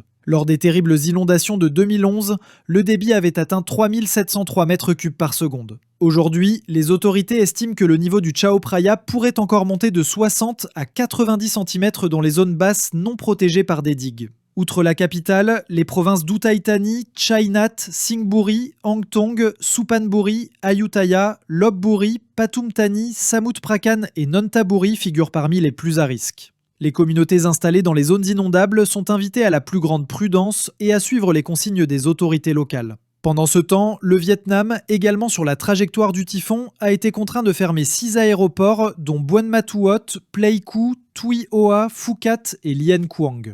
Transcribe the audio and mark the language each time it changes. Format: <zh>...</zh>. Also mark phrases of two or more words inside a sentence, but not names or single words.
<fr>Lors des terribles inondations de 2011, le débit avait atteint 3703 mètres cubes par seconde. Aujourd'hui, les autorités estiment que le niveau du Chao Phraya pourrait encore monter de 60 à 90 cm dans les zones basses non protégées par des digues. Outre la capitale, les provinces d'Uthai Thani, Chai Nat, Singburi, Angtong, Suphanburi, Ayutthaya, Lopburi, Pathum Thani, Samut Prakan et Nonthaburi figurent parmi les plus à risque. Les communautés installées dans les zones inondables sont invitées à la plus grande prudence et à suivre les consignes des autorités locales. Pendant ce temps, le Vietnam, également sur la trajectoire du typhon, a été contraint de fermer 6 aéroports, dont Buon Ma Thuot, Pleiku, Tuy Hoa, Phuket et Lien Quang.</fr>